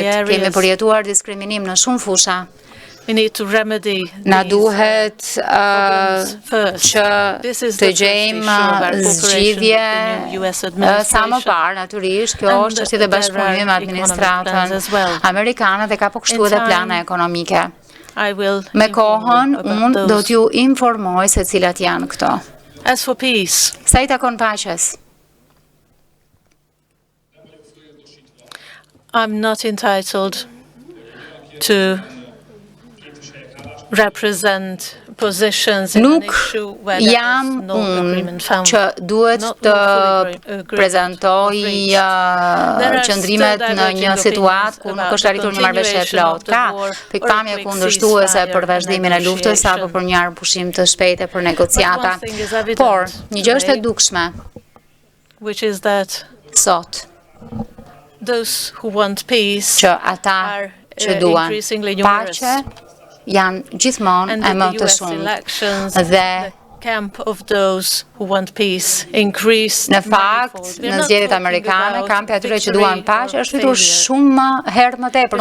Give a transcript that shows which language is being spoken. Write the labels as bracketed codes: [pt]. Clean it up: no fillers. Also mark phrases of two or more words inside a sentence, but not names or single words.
[sq] Kemi përjetuar diskriminim në shumë fusha. Na duhet që të gjejmë zgjidhje sa më parë, natyrisht, kjo është çështje e bashkëpunimit me administratën amerikane dhe ka po kështu edhe plane ekonomike. Me kohën, unë do t'ju informoj se cilat janë këto. Sa i takon paqes? [en] I'm not entitled to represent positions in an issue where there is no agreement found. [sq] Që duhet të prezantoj qëndrimet në një situatë ku nuk është arritur një marrëveshje e plotë. Ka pikpamje kundërshtuese për vazhdimin e luftës apo për një pushim të shpejtë për negociata. Por një gjë është e dukshme. Sot që ata që duan paqe janë gjithmonë e më të shumë dhe në fakt, në zgjedhjet amerikane, kampi atyre që duan paqe është fitur shumë herë më tepër.